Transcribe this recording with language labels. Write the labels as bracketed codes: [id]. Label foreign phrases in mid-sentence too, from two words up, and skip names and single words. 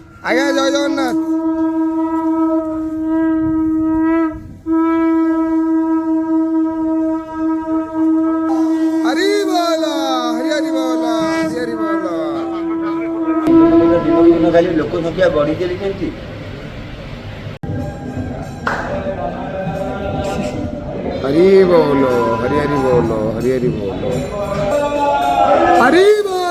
[or] ଆଜ୍ଞା ଜୟ ଜଗନ୍ନାଥ। ହରି ବୋଲ ହରି ହରି ବୋଲ ହରି ହରି ବୋଲ। ଦିନକୁ ଦିନ ଖାଲି ଲୋକ ସଂଖ୍ୟା ବଢି ଚାଲିଛନ୍ତି। [hi] हरी बोलो हरी हरी बोलो हरी हरी बोलो हरी